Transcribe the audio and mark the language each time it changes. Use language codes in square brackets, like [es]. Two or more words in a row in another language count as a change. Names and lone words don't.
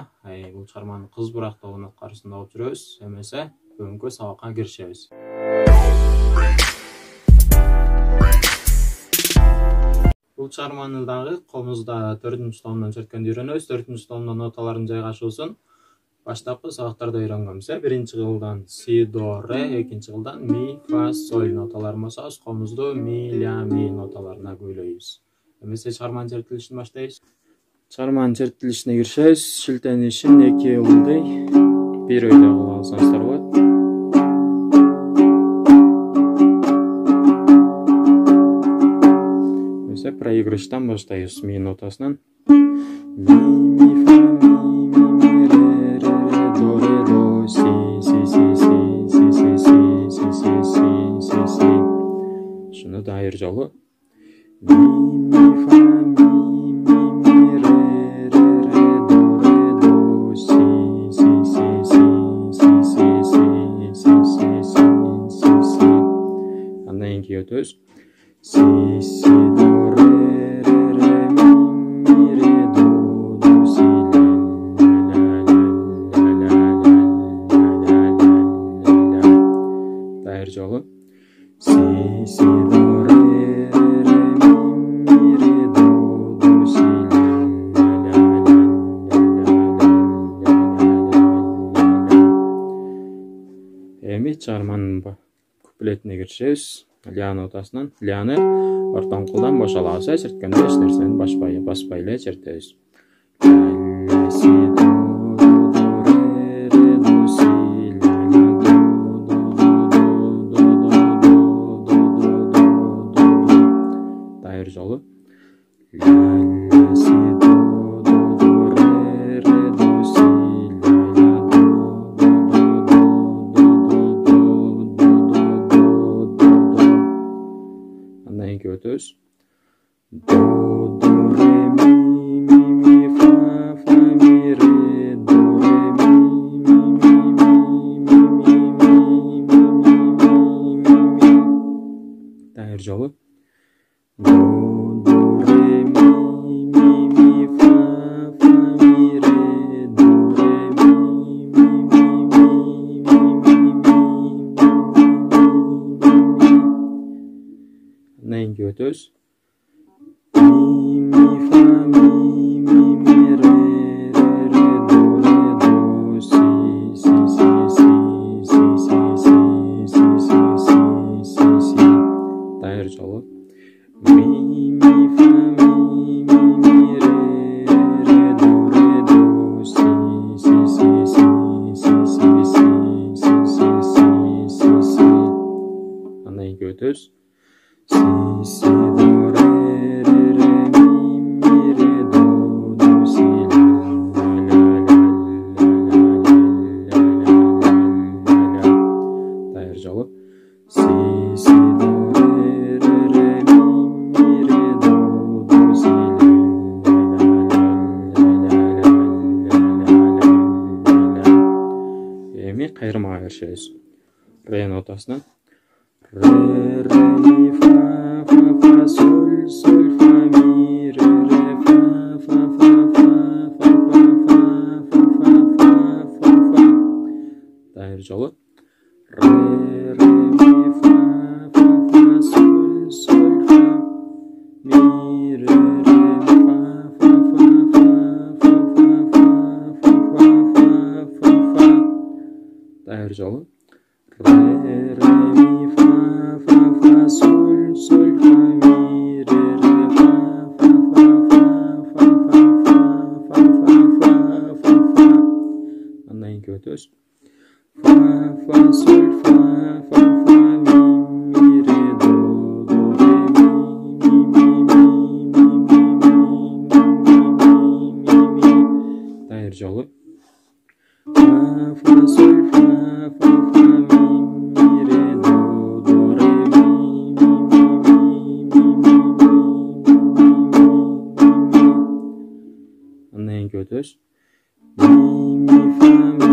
[ky] Бул чыгарманы кыз бурак тобунун аткаруусунда окуп жүрөбүз. Эмесе бүгүнкү сабакка киришебиз. Бул чыгарманы дагы комузда 4-томдон черткенди үйрөнөбүз. 4-томдон ноталардын жайгашуусун баштапкы сабактарда үйрөнгөнбүз. Биринчи кылдан си, до, ре, экинчи кылдан ми, фа, соль ноталарын басабыз. Комузду ми, ля, ми ноталарына көйлөйбүз. Эмесе чыгарманын чертилишин баштайбыз. Чыгарманын чертилишине киришебиз. Шилтенишин 2 ылдый, 1 өйдө кылып алсаңыздар болот. Проигрыштан баштайбыз ми нотасынан. Ми, ми, фа, ми, ре, до, си, си, си, си, си, си, си, си, си, си, си, си. Шуну да айыр жолу. Ми, фа, ми, ре, до, си, си, си, си, си, си, си, си, си, си, си. Андан кийин өтөбүз. Si, si, do, re, mi, re, do, si, la. Дайыр жолу. Si, si, do, re, mi, re, do, si, la. Эми чыгарманын куплетине киришебиз. Ля нотасынан ляны ортон кулдан бош алабыз. Черткенде эч нерсени баспай эле чертебиз. Ля, си, до, ре, до, си, ля, дайыр жолу. Ля, си, до, ре, до, си, өтөбүз. До, ре, ми, фа, ми, ре, до, ре, ми. Дайыр жолу. До, ре, ми, фа, ми, ре, до, ре, Андан кийин өтөбүз. Ми, фа, ми, ре, до, си, си, си, си, си, си, си, си, си, си. Дайыр жолу. Ми, фа, ми, ре, до, си, си, си, си, си, си, си, си. Андан кийин өтөбүз. Si, si, do, re, mi, re, do, si, la. Дайыр жолу. Si, si, do, re, mi, re, do, si, la. Эми кайрымага киришебиз. Ре нотасынан. Ре, ми, фа, соль, фа, ми, ре, фа, Дайыр жолу. Ре, ми, фа, соль, фа, ми, ре, фа. Дайыр жолу. Ре, ми, фа, соль, фа, ми, ре, Андан кийин өтөбүз. Фа, соль, фа, ми, ре, до, ми. Дайыр жолу. Фа, соль, фа, ми, ре, до, Андан кийин өтөбүз. Ми, фа,